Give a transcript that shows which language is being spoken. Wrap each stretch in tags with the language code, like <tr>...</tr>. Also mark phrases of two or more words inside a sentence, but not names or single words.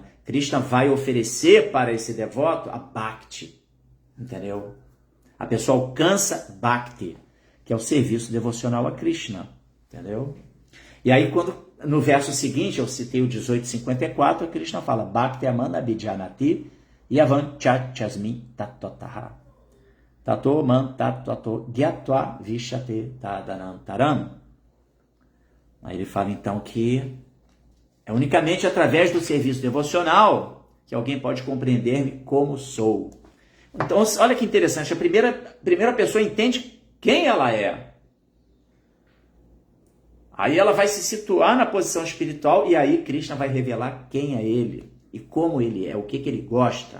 <pt>Krishna vai oferecer para esse devoto a Bhakti. Entendeu? A pessoa alcança Bhakti, que é o serviço devocional a Krishna. Entendeu? E aí, quando no verso seguinte, eu citei o 1854, Krishna fala</pt> <sa>भक्त्या मां अभिजानाति यावान् यश्चास्मि तत्त्वतः. ततो मां तत्त्वतो ज्ञात्वा विशते तदनन्तरम्.</sa> <pt>Aí ele fala então que é unicamente através do serviço devocional que alguém pode compreender-me como sou. Então, olha que interessante, a primeira pessoa entende quem ela é. Aí ela vai se situar na posição espiritual e aí Krishna vai revelar quem é ele e como ele é, o que ele gosta.</pt>